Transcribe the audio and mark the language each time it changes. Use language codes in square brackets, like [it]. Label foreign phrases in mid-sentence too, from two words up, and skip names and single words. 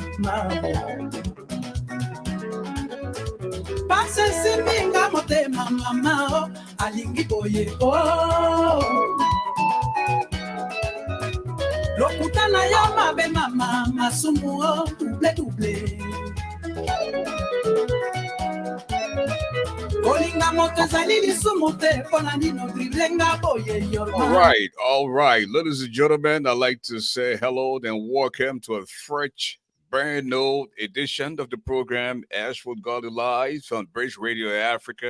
[ln] pase simbinga motema mama alingi boye lokutana ya mabe mama masumu [en] double double All right, ladies and gentlemen, I'd like to say hello and welcome to a fresh, brand new edition of the program ASHFORD GARLEY Live on British Radio Africa.